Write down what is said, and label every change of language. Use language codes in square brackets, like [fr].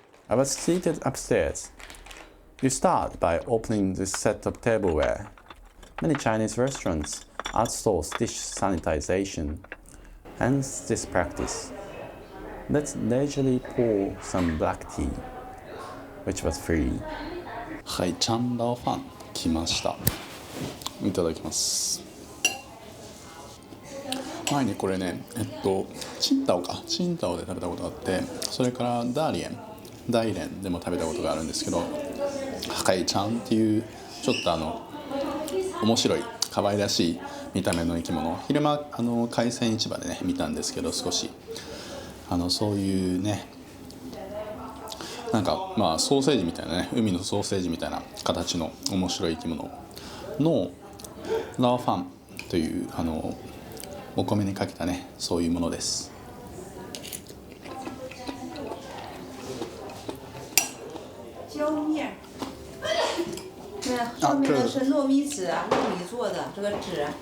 [en] I was seated upstairs. You start by opening this set of tableware. Many Chinese restaurants outsource dish sanitization, hence this practice. Let's leisurely pour some black tea, which was free. [ja] はい、チャンダオファン来ました。いただきます。前にこれね、チンタオで食べたことがあって、それから大連でも食べたことがあるんですけど、ハカイちゃんっていうちょっと面白い可愛らしい見た目の生き物、昼間海鮮市場でね見たんですけど、少しそういうね、なんかまあソーセージみたいなね、海のソーセージみたいな形の面白い生き物のラーファンというお米にかけたね、そういうものです。 [zh] 浇面，那后面的是糯米纸啊，糯米做的这个纸，